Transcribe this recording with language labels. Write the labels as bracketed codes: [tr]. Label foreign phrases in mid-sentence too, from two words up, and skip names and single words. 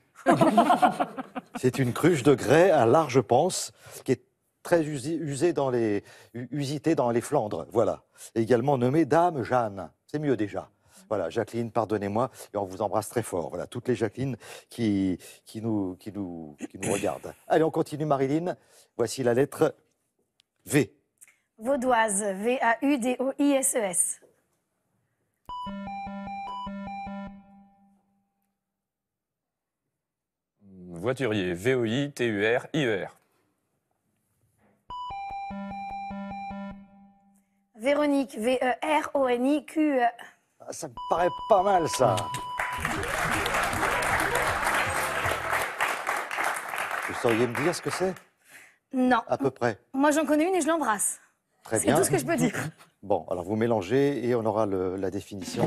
[fr] C'est une cruche de grès à large panse qui est très usitée dans les Flandres. Voilà. Et également nommée Dame Jeanne. C'est mieux déjà. Voilà, Jacqueline, pardonnez-moi, et on vous embrasse très fort. Voilà, toutes les Jacqueline qui nous regardent. Allez, on continue, Marilyn. Voici la lettre V. Vaudoise, V-A-U-D-O-I-S-E-S. Voiturier, V-O-I-T-U-R-I-E-R. Véronique, V-E-R-O-N-I-Q-E. Ça me paraît pas mal, ça. Vous sauriez me dire ce que c'est? Non. À peu près. Moi, j'en connais une et je l'embrasse. Très bien. C'est tout ce que je peux dire. Bon, alors vous mélangez et on aura la définition.